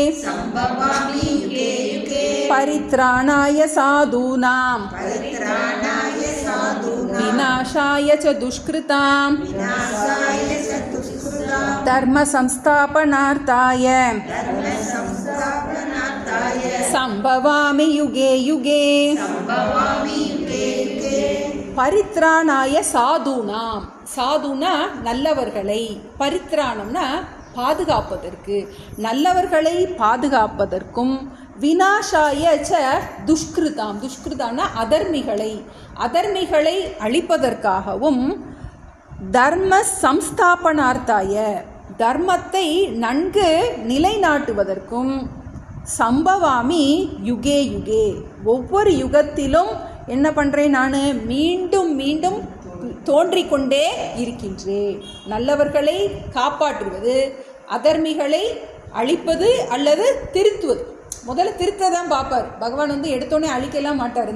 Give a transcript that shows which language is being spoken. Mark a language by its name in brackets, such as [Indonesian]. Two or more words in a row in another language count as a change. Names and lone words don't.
[Sanskrit] परित्राणाय साधूनां विनाशाय च दुष्कृतां धर्म संस्थापनार्थाय सम्भवामि युगे युगे. परित्राणाय साधूनाम्, [Tamil] சாதுனா நல்லவர்களை, பரித்ராணம்னா பாதுகாப்பதற்கு, நல்லவர்களை பாதுகாப்பதற்கும், [Sanskrit] विनाशाय च दुष्कृताम्, [Tamil] துஷ்கிருதாம்னா அதர்மிகளை, அதர்மிகளை அழிப்பதற்காகவும், [Sanskrit] धर्म संस्थापनार्थाय [Tamil] தர்மத்தை நன்கு நிலைநாட்டுவதற்கும், [Sanskrit] सम्भवामि युगे युगे [Tamil] ஒவ்வொரு யுகத்திலும் என்ன பண்ணுறேன், நான் மீண்டும் மீண்டும் தோன்றிக்கொண்டே இருக்கின்றேன். நல்லவர்களை காப்பாற்றுவது, அதர்மிகளை அழிப்பது அல்லது திருத்துவது. முதல்ல திருத்ததான் பார்ப்பார் பகவான். எடுத்தோடனே அழிக்கலாம் மாட்டார்.